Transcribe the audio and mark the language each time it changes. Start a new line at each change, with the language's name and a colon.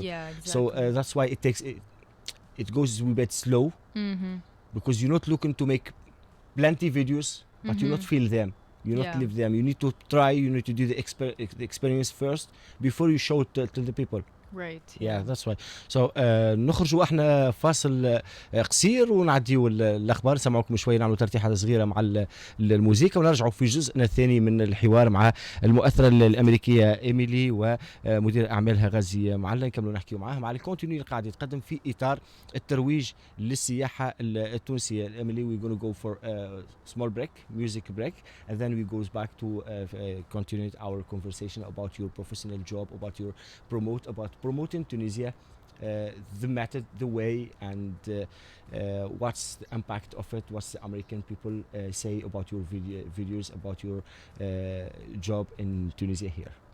English: yeah, exactly. So that's why it goes a bit slow, because you're not looking to make plenty videos, but you not feel them. You not Yeah. live them. You need to try. You need to do the experience first before you show it to the people. right. Yeah, that's why.
Arabic: So نخرجوا احنا فاصل قصير ونعديوا الاخبار، نسمعوكم شويه، نعملوا ترتيحه صغيره مع الموسيقى، ونرجعوا في جزءنا الثاني من الحوار مع المؤثره الامريكيه ايميلي ومدير اعمالها غازي معلى. نكملوا نحكيوا معاها مع الكونتينيو اللي قاعد يتقدم في اطار الترويج للسياحه التونسيه.
English: Emily we gonna go for a small break, music break, and then we goes back to continue our conversation about your professional job, about your promoting Tunisia, the method, the way, and what's the impact of it, what's the American people say about your videos, about your job in Tunisia here.